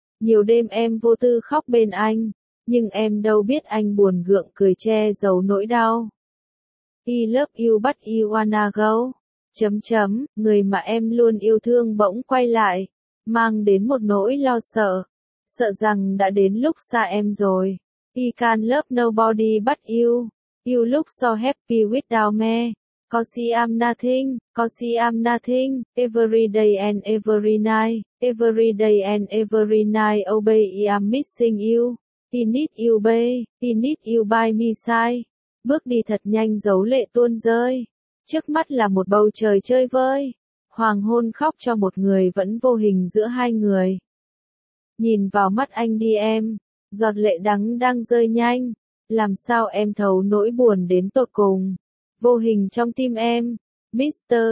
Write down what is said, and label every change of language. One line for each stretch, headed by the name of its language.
Vietnamese: Nhiều đêm em vô tư khóc bên anh, nhưng em đâu biết anh buồn gượng cười che giấu nỗi đau.
English: I love you but I wanna go.
Vietnamese: Chấm chấm, người mà em luôn yêu thương bỗng quay lại, mang đến một nỗi lo sợ. Sợ rằng đã đến lúc xa em rồi.
English: I can't love nobody but you. You look so happy without me. Cause I'm nothing, cause I'm nothing. Every day and every night. Every day and every night. Oh baby, I'm missing you. I need you baby, I need you by my side.
Vietnamese: Bước đi thật nhanh dấu lệ tuôn rơi. Trước mắt là một bầu trời chơi vơi. Hoàng hôn khóc cho một người vẫn vô hình giữa hai người. Nhìn vào mắt anh đi em, giọt lệ đắng đang rơi nhanh. Làm sao em thấu nỗi buồn đến tột cùng. Vô hình trong tim em, Mr.